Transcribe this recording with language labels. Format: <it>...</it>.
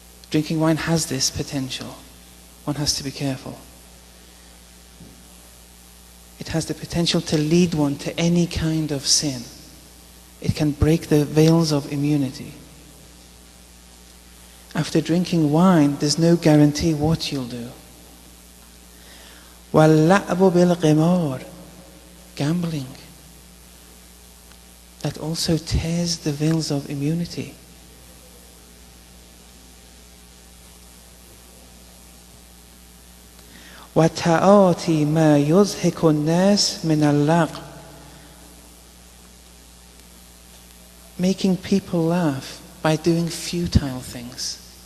<en>Drinking wine has this potential. One has to be careful. It has the potential to lead one to any kind of sin. It can break the veils of immunity. After drinking wine, there's no guarantee what you'll do.</en> <ar>وَاللَّعْبُ بِالْقِمَارِ,</ar> <en>gambling. That also tears the veils of immunity.</en> <ar>وَتَعَاطِي مَا يُضْحِكُ النَّاسِ مِنَ اللَّغْوِ,</ar> <en>making people laugh by doing futile things.</en>